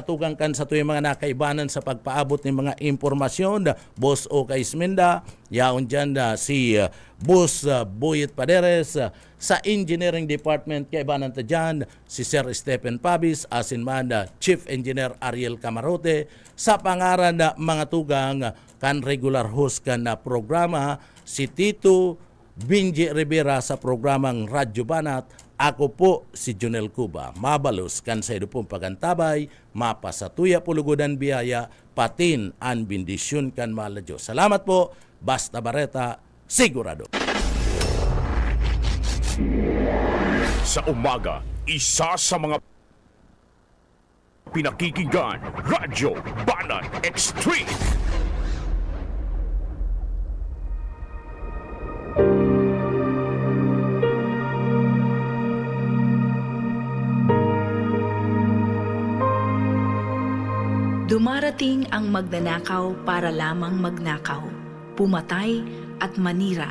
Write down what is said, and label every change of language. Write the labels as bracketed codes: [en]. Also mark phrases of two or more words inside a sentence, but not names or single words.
[bik] tugang kan sa tuyong mga nakaibanan sa pagpaabot ng mga impormasyon, Boss Oka Ismenda, yaon dyan si Boss Boyet Paderes, sa Engineering Department kaibanan ta dyan, si Sir Stephen Pabis, asin man Chief Engineer Ariel Camarote, sa pangaran na mga tugang kan regular host kan na programa, si Tito Binji Rivera sa programang Radyo Banat. Ako po si Junel Cuba, mabalos kan sa pong pagantabay, mapasatuya pulugodan biyaya, patin an bindisyon kan mahal na Diyos. Salamat po, Basta Barreta, sigurado. [tl] Sa umaga, isa sa mga pinakikinggan, Radyo Banat Extreme. Dumarating ang magnanakaw para lamang magnakaw, pumatay at manira.